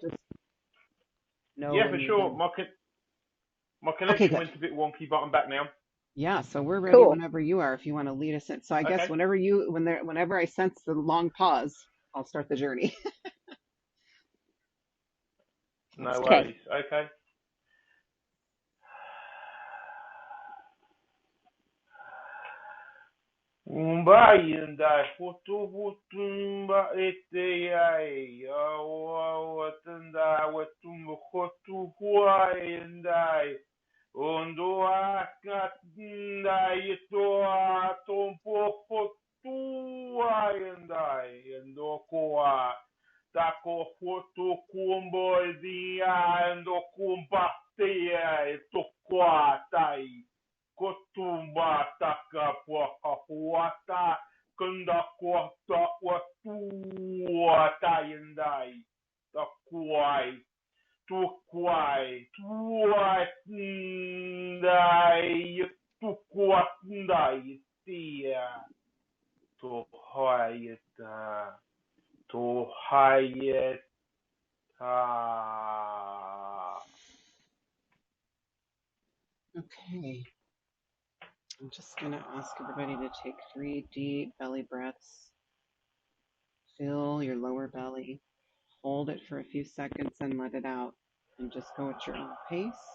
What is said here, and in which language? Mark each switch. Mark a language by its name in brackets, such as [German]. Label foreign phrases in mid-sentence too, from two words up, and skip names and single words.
[English] I'll just know Yeah, when for you're sure. done. My Okay, connection good. went a bit wonky, but I'm back now. Yeah, so we're ready Cool. whenever you are if you want to lead us in. So I guess Okay. whenever I sense the long pause, I'll start the journey. No Okay. worries. Okay. Umbayında hutumba eteyay awatanda watum khotu huayindai ondo akatindai to atompo khotu ayindai endo koa tako foto kumbo dia endo kumpa te to kwa tai Kotumba taka puahahuata kunda kuata watuata yendai takuai tukuai tuatindai tukuatindai tia tohayeta tohayeta. Okay. I'm just going to ask everybody to take 3 deep belly breaths. Fill your lower belly. Hold it for a few seconds and let it out. And just go at your own pace.